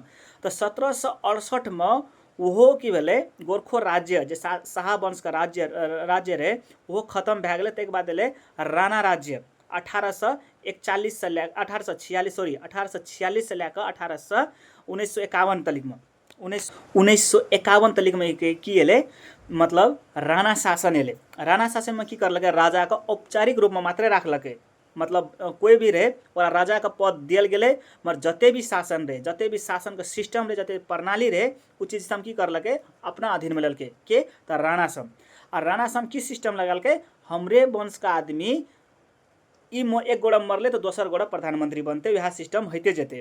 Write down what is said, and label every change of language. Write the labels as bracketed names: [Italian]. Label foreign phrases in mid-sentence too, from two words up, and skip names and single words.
[Maithili] तो 1768 में ओहो की भेलै गोरखो राज्य जे शाह वंश के राज्य रहे ओहो खत्म भए गेलै। ताहिके बाद एलै राणा राज्य 1841 से लए 1846 से लए कऽ 1951 तलिक में। 1951 तलिक में की एलै मतलब राणा शासन एलै। राणा शासन में की करलकै राजा के औपचारिक रूप में मात्रे राखलकै, मतलब कोई भी रहे ओकरा राजा के पद दियल गेलै, मगर जते भी शासन रहे, जते भी शासन के सिस्टम रहे, जते प्रणाली रहे उ चीज सब की करलकै अपना अधीन में लेलकै के त राणा सम। आ राणा सम की सिस्टम लगालकै, हमरे वंश का आदमी ई एक गोड़ा मरले तो दोसर गोड़ा प्रधानमंत्री बनते, वह सिस्टम होते जेते।